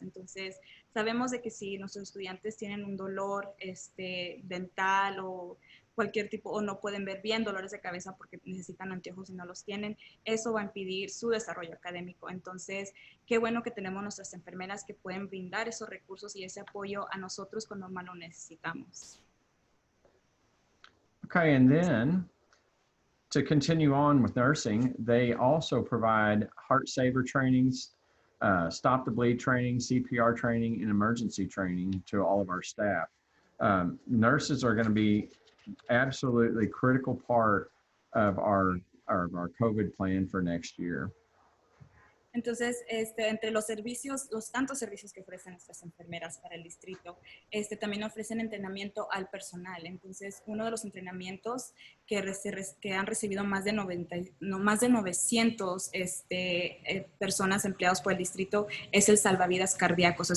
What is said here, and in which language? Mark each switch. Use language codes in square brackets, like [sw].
[es] Entonces, sabemos de que si nuestros estudiantes tienen un dolor dental o cualquier tipo, o no pueden ver bien, dolores de cabeza porque necesitan anteojos y no los tienen, eso va a impedir su desarrollo académico. Entonces, qué bueno que tenemos nuestras enfermeras que pueden brindar esos recursos y ese apoyo a nosotros cuando más lo necesitamos. [en] Okay, and then to continue on with nursing, they also provide heart saver trainings, stop the bleed training, CPR training, and emergency training to all of our staff. Nurses are going to be absolutely critical part of our COVID plan for next year. [es] Entonces, entre los servicios, los tantos servicios que ofrecen nuestras enfermeras para el distrito, también ofrecen entrenamiento al personal. Entonces, uno de los entrenamientos que han recibido más de 900 personas empleados por el distrito es el salvavidas cardíacos.